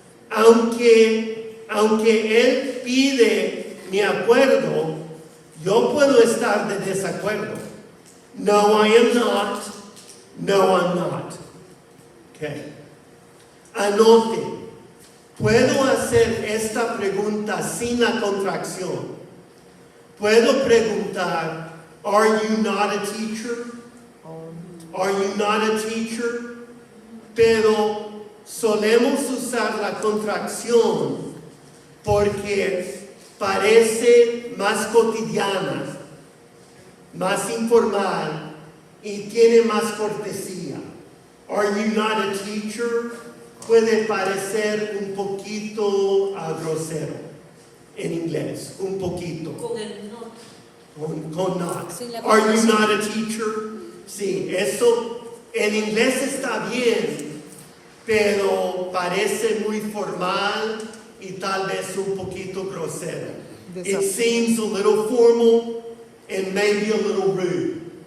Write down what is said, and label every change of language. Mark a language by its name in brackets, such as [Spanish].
[Spanish] Aunque él pide mi acuerdo, yo puedo estar de desacuerdo. [English] No, I am not. No, I'm not. Okay. [Spanish] Anote. Puedo hacer esta pregunta sin la contracción. Puedo preguntar, [English] are you not a teacher? Are you not a teacher? [Spanish] Pero solemos usar la contracción porque parece más cotidiana, más informal y tiene más cortesía. [English] Are you not a teacher? [Spanish] Puede parecer un poquito grosero en inglés, un poquito. Con el not. Con not. Sin la [English] Are you [Spanish] contracción. [English] not a teacher? [Spanish] Sí, eso en inglés está bien, pero parece muy formal y tal vez un poquito grosero. [English] It seems a little formal and maybe a little rude.